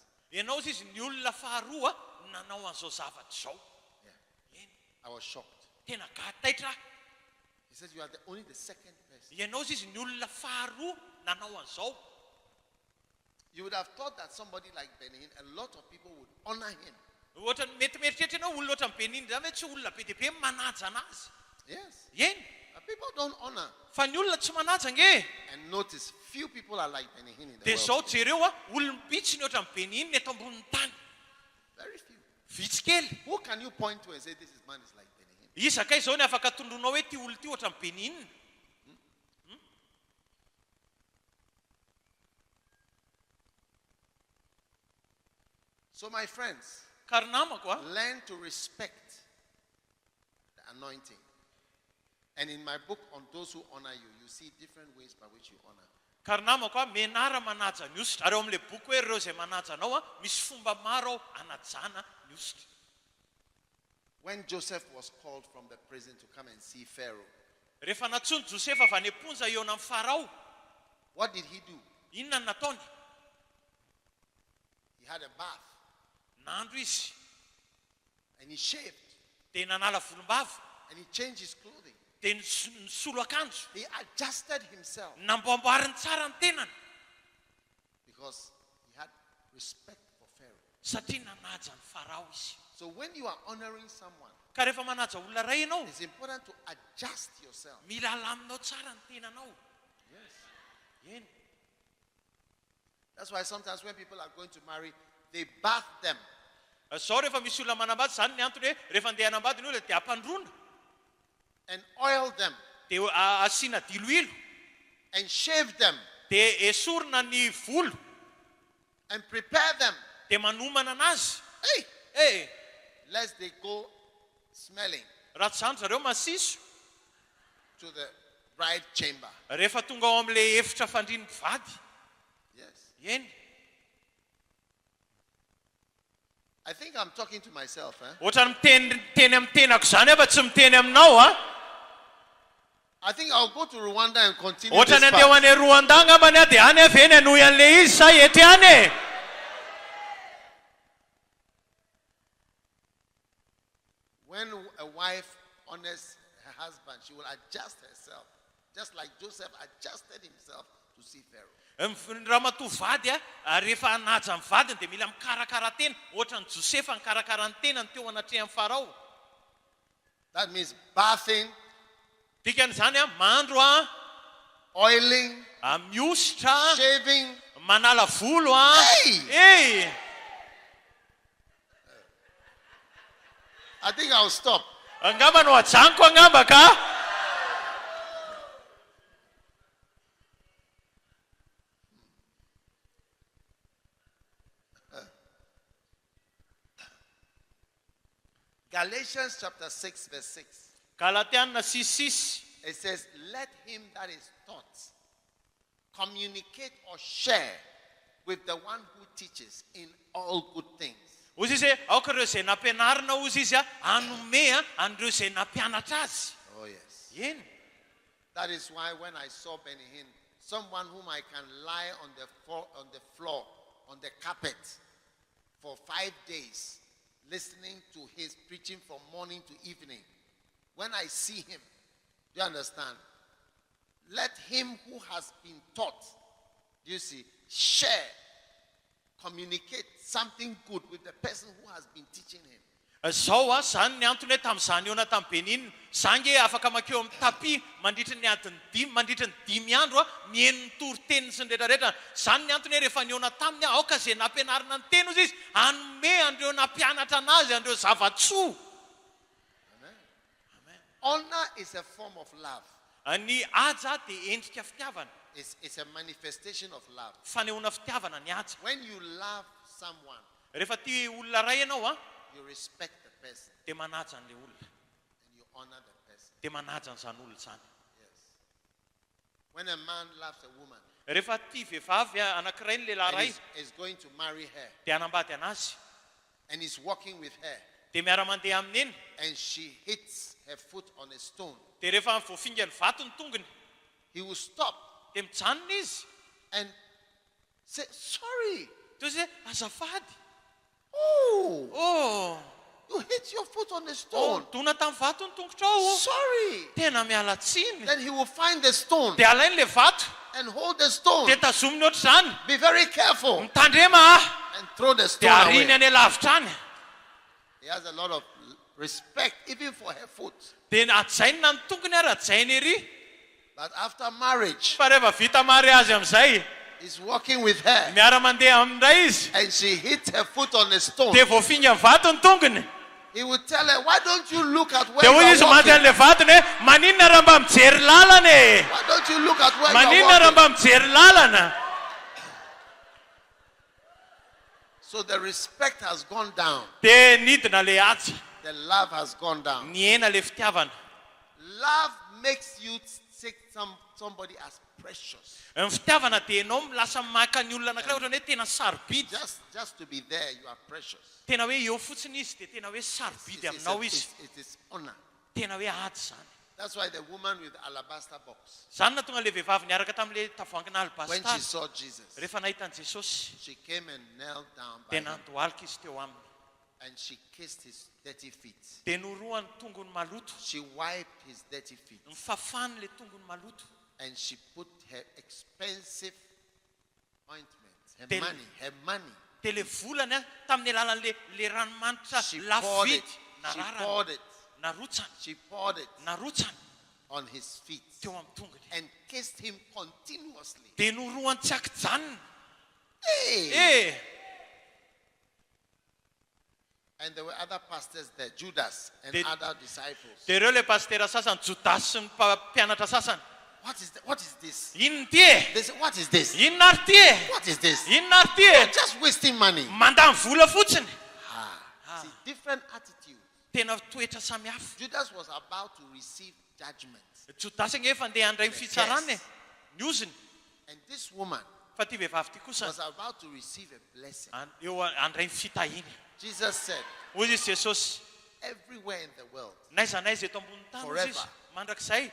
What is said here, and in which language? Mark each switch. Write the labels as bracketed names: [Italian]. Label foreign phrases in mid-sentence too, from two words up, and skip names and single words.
[Malagasy] ianao izy ny olona faharoa nanao an'izao zavatra izao [English] Yeah. [Malagasy] eny [English] I was shocked. [Malagasy] tena gataitra [English] He said, you are only the second person. [Malagasy] ianao izy ny olona faharoa nanao an'izao [English] You would have thought that somebody like Benihin, a lot of people would honor him. [Malagasy] ohatra mety mieritreritra ianao olona ohatra ny beniny zany hoe tsy olona be dia be manaja anazy [English] Yes. [Malagasy] eny [English] But people don't honor. [Malagasy] fa ny olona tsy manaja nge [English] And notice, few people are like Benihin in the [Malagasy] dia zao [English] world. [Malagasy] jereo a olombitsy ny ohatra ny beniny eto ambonin'ny tany [English] Very few. [Malagasy] vitsy kely [English] Who can you point to and say, this is man is like Benihin? [Malagasy] izakay zao ny afaka tondronao hoe ty olo ty ohatra ny beniny [English] So my friends, [Malagasy] ka ry namako a [English] learn to respect the anointing. And in my book on those who honor you, you see different ways by which you honor. [Malagasy] ka ry namako a menara manaja ny ositra ary eo amin'le boky hoe ireo zay manaja anao a misy fomba maro ao anajana ny ositra [English] When Joseph was called from the prison to come and see Pharaoh, [Malagasy] rehefa natsony josefa avy any amponja eo amin'ny farao [English] what did he do? [Malagasy] inona ny nataony [English] He had a bath [Malagasy] nandro izy [English] and he shaved [Malagasy] dia nanala volombava [English] and he changed his clothing. [Malagasy] dia nisolo akanjo. [English] He adjusted himself [Malagasy] Namboamboariny tsara ny tenany [English] because he had respect for Pharaoh. [Malagasy] satria nanaja ny farao izy. [English] So when you are honoring someone, [Malagasy] Ka rehefa manaja olona ray ianao, [English] it's important to adjust yourself. [Malagasy] mila alaminao tsara ny tenanao. [English] Yes. [Malagasy] Eny. [English] That's why sometimes when people are going to marry, they bath them. [Malagasy] Zao rehefa misy olona manambady, zany ny antony hoe rehefa andeha hanambady ny olona dia ampandrona, [English] And oil them [Malagasy] dia asiana diloilo, [English] and shave them [Malagasy] dia esorina ny volo, [English] and prepare them. [Malagasy] dia manomana anazy. [English] Hey, lest they go smelling [Malagasy] Raha tsy zany zareo masiso [English] to the bride chamber. [Malagasy] rehefa tonga ao amin'ilay efitra fandriany mpivady. [English] Yes. [Malagasy] Eny. [English] I think I'm talking to myself. [Malagasy] Ohatra ny miteny amin'ny tenako zany fa tsy miteny aminao a. [English] I think I'll go to Rwanda and continue [Malagasy] Ohatra [English] this [Malagasy] ny andeha ho [English] part. [Malagasy] any Rwanda angambany a dia any avy eny anohy an'ilay izy sa ety any. [English] When a wife honors her husband, she will adjust herself, just like Joseph adjusted himself to see Pharaoh. [Malagasy] Raha matovady a rehefa anaja ny vadiny dia mila mikarakara tena ohatra ny Josefa nikarakara ny tenany teo anatrehan'ny farao. [English] That means bathing, [Malagasy] Dikan'izany a mandro a, [English] oiling, [Malagasy] miositra, [English] shaving. [Malagasy] manala volo a. [English] Hey! I think I'll stop. [Malagasy] Angamba no ajanoko angamba ka. [English] Galatians chapter 6 verse 6. [Malagasy] Galatiana 6:6. [English] It says, let him that is taught communicate or share with the one who teaches in all good things. [Malagasy] Ozy izy aoka ireo izay nampianarina ozy izy a anome a an'ireo izay nampianatra azy. [English] Oh yes. [Malagasy] Eny. [English] That is why when I saw Benny Hinn, someone whom I can lie on the floor, on the carpet for 5 days, listening to his preaching from morning to evening. When I see him, do you understand? Let him who has been taught, do you see, share, communicate something good with the person who has been teaching him. [Malagasy] Zao a zany ny antony hoe tamin'izany eona tamin'ny Benin, zange afaka makeo amin'ny tapi mandritra ny adiny 5, mandritra ny 5 andro a mihaino ny toriteny sy ny rehetrarehetra. Zany ny antony hoe rehefa niona taminy a aoka izay nampianarina ny teny ozy izy anome andreo nampianatra anazy andreo zavatsoa. [English] Honor is a form of love. [Malagasy] Ny aja dia endrika fitiavana. [English] It's a manifestation of love. [Malagasy] Fanehoana fitiavana ny aja. [English] When you love someone, [Malagasy] Rehefa tia olona ray ianao a, [English] you respect the person [Malagasy] dia manaja an'ilay olona, [English] and you honor the person. [Malagasy] dia manaja an'izany olona zany. [English] Yes. When a man loves a woman [Malagasy] Rehefa tia vehivavy anankiray ny lehilahy [English] and [Malagasy] ray [English] is going to marry her [Malagasy] dia hanambady anazy, [English] and is walking with her [Malagasy] dia miara-mandeha aminy eny, [English] and she hits her foot on a stone, [Malagasy] dia rehefa voafinga ny vato ny tongony [English] he will stop [Malagasy] dia mijanona izy. [English] and say, sorry. [Malagasy] Toy izay azafady. [English] Oh, you hit your foot on the stone. [Malagasy] Dona tamin'ny vato ny tongotrao. [English] Sorry. [Malagasy] Tena miala tsiny. [English] Then he will find the stone [Malagasy] Dia alainy le vato, [English] and hold the stone. [Malagasy] dia tazominy ohatr'izany. [English] Be very careful [Malagasy] Mitandrema [English] and throw the stone [Malagasy] dia ariny [English] away. [Malagasy] any lavitra any. [English] He has a lot of respect even for her foot. [Malagasy] Dia ajainina ny tongony ary ajainy ery. [English] But after marriage, [Malagasy] Fa rehefa vita mariazy amin'izay, [English] he's walking with her [Malagasy] miara-mandeha amindray izy, [English] and she hits her foot on the stone. [Malagasy] dia voafinga ny vato ny tongony. [English] He will tell her, why don't you look at where [Malagasy] Dia hoy [English] you [Malagasy] izy [English] are [Malagasy] maty [English] walking? [Malagasy] an'ilay vatony hoe maninona raha mba mijery lalana e? [English] Why don't you look at where you [Malagasy] Maninona [English] are [Malagasy] raha [English] walking? [Malagasy] mba mijery lalana? [English] So the respect has gone down. [Malagasy] Dia nidina le aja, [English] The love has gone down. [Malagasy] niena le fitiavana. [English] Love makes you take somebody as precious. [Malagasy] Ny fitiavana dia ianao milasa maka ny olona anankiray ohatrany hoe tena sarobidy. [English] Just to be there, you are precious. [Malagasy] Tena hoe eo fotsiny izy dia tena hoe sarobidy aminao izy. [English] It is honor. [Malagasy] Tena hoe ady zany. [English] That's why the woman with the alabaster box, [Malagasy] Zany na tonga le vehivavy niaraka tamin'le tavoangina [English] when she [Malagasy] alabastara. [English] saw Jesus, [Malagasy] Rehefa nahita an'i Jesosy [English] she came and knelt down by [Malagasy] dia [English] him [Malagasy] nandohalika izy teo aminy. [English] And she kissed his dirty feet. [Malagasy] dia noroany tongony maloto. [English] She wiped his dirty feet. [Malagasy] Nifafany le tongony maloto. [English] And she put her expensive ointment, Then- her money. [Malagasy] Dia le volany a tamin'ny alalan'le ranomanitra [English] She [Malagasy] lafo [English] poured it. [Malagasy] vidy [English] She [Malagasy] nararany [English] poured it. [Malagasy] narotsany [English] She poured it [Malagasy] narotsany [English] on his feet [Malagasy] teo amin'ny tongony. [English] and kissed him continuously. [Malagasy] Dia noroany tsy akijanona. [English] Hey! Eh, And there were other pastors there, Judas and Did- other disciples. [Malagasy] dia ireo le pastera sasany, Jodasy sy ny mpianatra sasany. [English] What is this? [Malagasy] Inona ty e? [English] They said, what is this? [Malagasy] Inona ary ty e? [English] What is this? [Malagasy] Inona ary ty e? [English] Just wasting money. [Malagasy] Mandany vola fotsiny. [English] See, different attitude. [Malagasy] Tena toetra samihafa. [English] Judas was about to receive judgment. [Malagasy] Jodasy efa andeha handray ny fitsarana e. Ny oziny. [English] And this woman [Malagasy] Fa ty vehivavy ty kosa [English] was about to receive a blessing. [Malagasy] eo handray ny fitahiny. [English] Jesus said, [Malagasy] Hoy izy Jesosy, [English] everywhere in the world, [Malagasy] naiza naiza eto ambony tany hozy izy, [English] Forever. [Malagasy] mandrakizay